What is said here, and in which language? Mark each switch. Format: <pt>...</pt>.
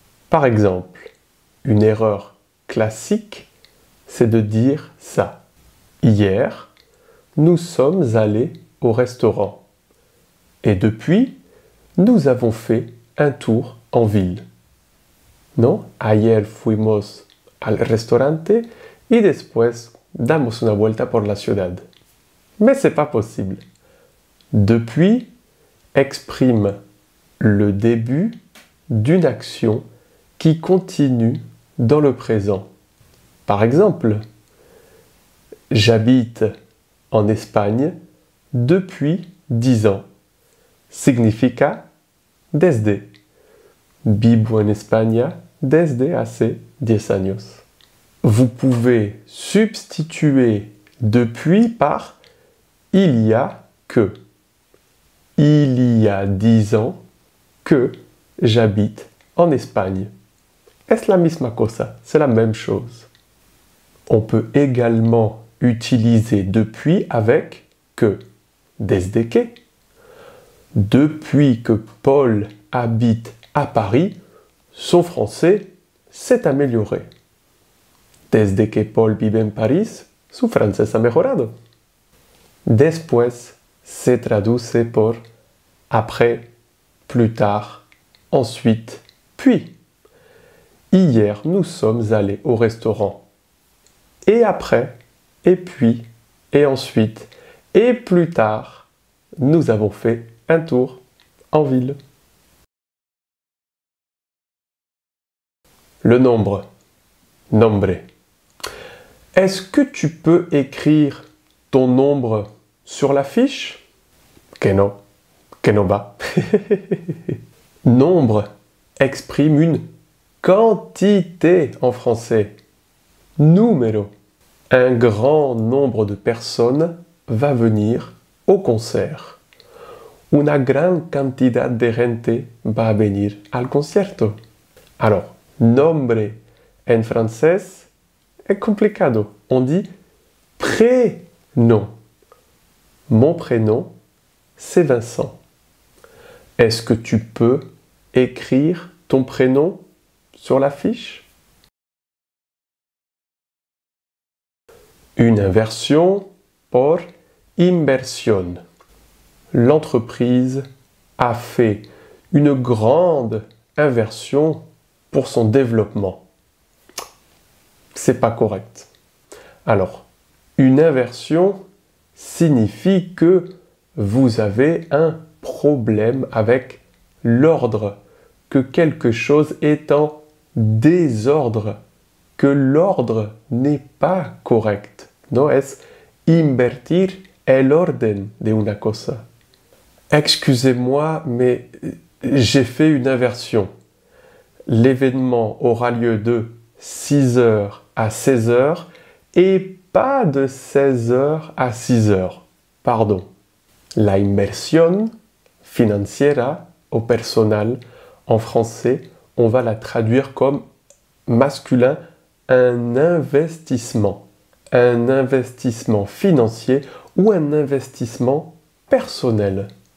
<fr>Par exemple, une erreur classique, c'est de dire ça. Hier, nous sommes allés au restaurant. Et depuis, nous avons fait un tour en ville. Non?</fr> <es>Ayer fuimos al restaurante y después damos una vuelta por la ciudad.</es> <fr>Mais c'est pas possible. Depuis exprime le début d'une action qui continue dans le présent. Par exemple, j'habite en Espagne depuis 10 ans.</fr> <es>Significa desde. Vivo en España desde hace 10 años.</es> <fr>Vous pouvez substituer depuis par il y a que. Il y a 10 ans que j'habite en Espagne. Es la misma cosa, c'est la même chose. On peut également utiliser depuis avec que. Desde que. Depuis que Paul habite à Paris, son français s'est amélioré.</fr> <es>Desde que Paul vive en París, su francés ha mejorado. Después se traduce por après, plus tard, ensuite, puis.</es> <fr>Hier, nous sommes allés au restaurant. Et après, et puis, et ensuite, et plus tard, nous avons fait un tour en ville. Le nombre. Nombre. Est-ce que tu peux écrire ton nombre sur la fiche? Que no va. Nombre exprime une quantité en français. Número. Un grand nombre de personnes va venir au concert.</fr> <es>Una gran cantidad de gente va a venir al concierto. Alors, nombre en francés est complicado.</es> <fr>On dit prénom. Mon prénom, c'est Vincent. Est-ce que tu peux écrire ton prénom sur la fiche? Une inversion por inversión. L'entreprise a fait une grande inversion pour son développement. C'est pas correct. Alors, une inversion signifie que vous avez un problème avec l'ordre, que quelque chose est en désordre. que l'ordre n'est pas correct.</fr> <es>No es invertir el orden de una cosa.</es> <fr>Excusez-moi, mais j'ai fait une inversion. L'événement aura lieu de 6h à 16h et pas de 16h à 6h. Pardon. La inversión financiera o personal, en français, on va la traduire comme masculin, un investissement financier ou un investissement personnel.</fr>